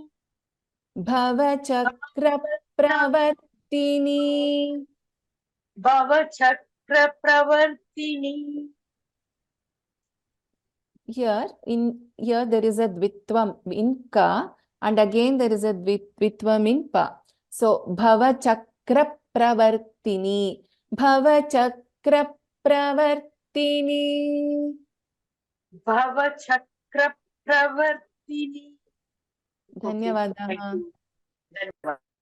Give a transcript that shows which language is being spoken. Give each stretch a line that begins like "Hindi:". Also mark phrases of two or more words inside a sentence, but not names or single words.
Sanskrit: भवचक्र प्रवर्तिनी. भवचक्र प्रवर्तिनी.
English: Here there is a dvitvam in ka, and again there is a dvitvam in pa.
Sanskrit: So भवचक्र प्रवर्तिनी. भवचक्र प्रवर्तिनी. भवचक्र प्रवर्तिनी. Dhanyavadaha.
English: Thank you. Dhanyavad.